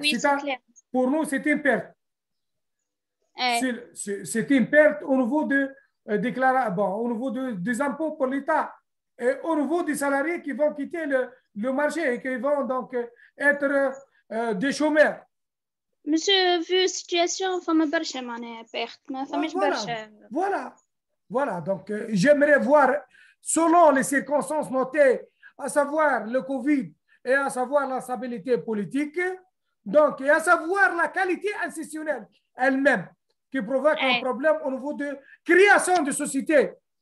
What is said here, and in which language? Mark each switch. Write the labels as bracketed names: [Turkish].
[French] oui, c'est clair. Pour nous, c'est une perte. Ouais. C'est une perte au niveau de au niveau des impôts pour l'État et au niveau des salariés qui vont quitter le marché et qui vont donc être des chômeurs. Monsieur, vu la situation, [Arabic] فما برشا معناها perte, ما فماش برشا. [French] Voilà. Donc, j'aimerais voir, selon les circonstances notées, à savoir le Covid et à savoir la stabilité politique, donc, et à savoir la qualité institutionnelle elle-même, qui provoque un problème au niveau de création de société.